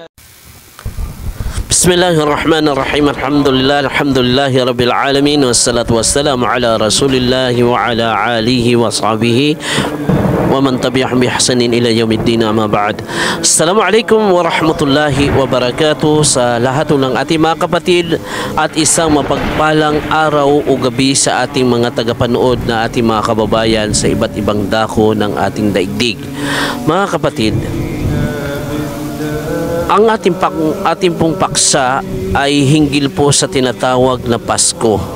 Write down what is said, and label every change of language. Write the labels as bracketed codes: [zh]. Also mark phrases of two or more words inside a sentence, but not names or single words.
[ar] بسم الله الرحمن الرحيم. الحمد لله رب العالمين والصلاة والسلام على رسول الله وعلى آله وصحبه ومن تبعهم بإحسان إلى يوم الدين. أما بعد. السلام عليكم ورحمة الله وبركاته [tl] sa lahat ng ating mga kapatid at isang mapagpalang araw o gabi sa ating mga tagapanood na ating mga kababayan sa iba't ibang dako ng ating daigdig. Mga kapatid, ang ating pong paksa ay hinggil po sa tinatawag na Pasko.